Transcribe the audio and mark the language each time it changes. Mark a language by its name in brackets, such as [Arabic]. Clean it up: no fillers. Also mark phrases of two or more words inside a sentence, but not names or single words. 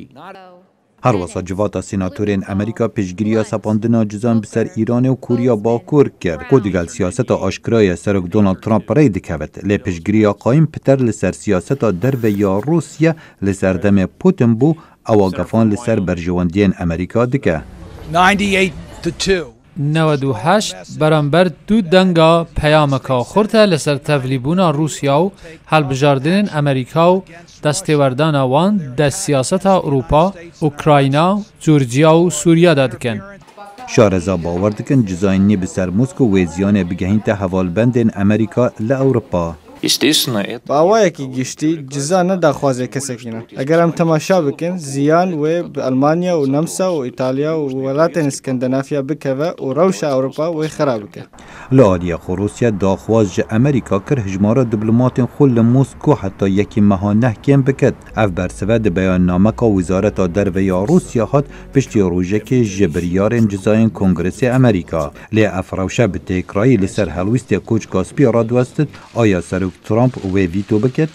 [Kurdish] Herwesa civata sînatorên Amerîka pêşgiriya sepandina cizan bi ser Îranê û Kurya Bakur kir ku digel siyaseta aşkiraya serok Donald Trump rê dikevit. Lê pêşgiriya qayîm piter li ser siyaseta derve ya Rûsya li ser demê Putin bû ewa gefan li ser berjewendiyên Amerîka dike. 98 بەرامبەر دوو دەنگا پەیامەکە خورتە لەسەر تەڤلیبوونا رووسیا و هەڵبژاردنên ئەمریکا و دەستێوەردانا وان دە سیاسەتا ئوروپا، ئوکراینا، جورجیا و سووریا da dikin. Şareza bawer dikin cizayînî bi ser Moskow wê ziyanê bigihînte hevalbendên Amerîka li Ewropa. باوایەکی گشتی جزا نەداخوازێ کەسێکینە. ئەگەر ئەم تەماشا بکەن زیان وێ ئەلمانیا و نەمسا و ئیتالیا و وڵاتên ئسکەندەنافیا بکەوە و ڕەوشە ئەوروپا وێ خراب بکە. Li aliyê xwe Rûsya daxwaz ji Amerîka kir hijmara diplomatên xwe li Moskow heta yekî meha nehkên bikit. Ev bersive di beyannameka Wîzareta Derve ya Rûsya hat piştî rojekê ji biryarên cizayên Kongresê Amerîka. Lê ev rewşe bi têkrayî li ser helwîstê koç Kaspî radwestit aya serok Trump wê vîto bikit?